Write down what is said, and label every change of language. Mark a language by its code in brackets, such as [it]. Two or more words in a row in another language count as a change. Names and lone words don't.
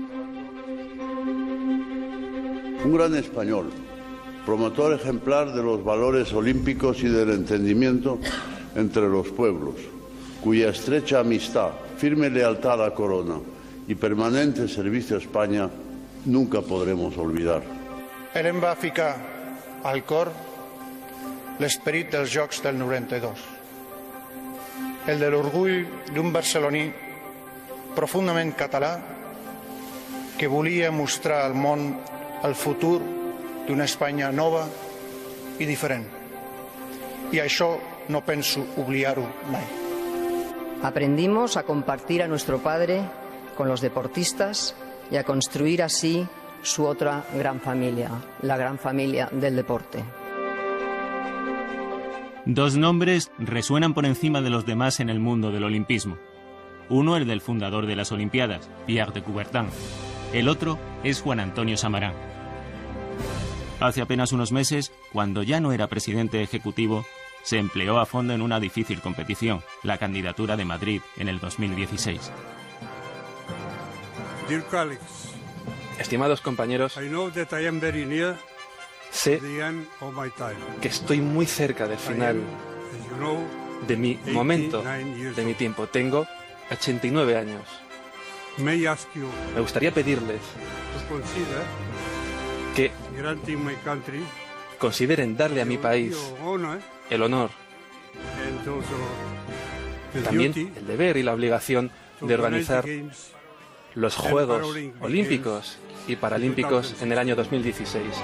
[es] Un gran español, promotor ejemplar de los valores olímpicos y del entendimiento entre los pueblos, cuya estrecha amistad, firme lealtad a la corona y permanente servicio a España nunca podremos olvidar. [ca] Ell em va ficar al cor l'esperit dels Jocs del 92, el de l'orgull d'un barceloní profundament català que volia mostrar al món el futur d'una Espanya nova i diferent. I això no penso oblidar-ho mai. [es] Aprendimos a compartir a nuestro padre con los deportistas y a construir así su otra gran familia, la gran familia del deporte. Dos nombres resuenan por encima de los demás en el mundo del olimpismo. Uno, el del fundador de las Olimpiadas, Pierre de Coubertin. El otro es Juan Antonio Samaranch. Hace apenas unos meses, cuando ya no era presidente ejecutivo, se empleó a fondo en una difícil competición, la candidatura de Madrid en el 2016. [en] Dear colleagues, [es] estimados compañeros, sé que estoy muy cerca del final de mi momento, de mi tiempo. Tengo 89 años. Me gustaría pedirles que consideren darle a mi país el honor, también el deber y la obligación de organizar los Juegos Olímpicos y Paralímpicos en el año 2016.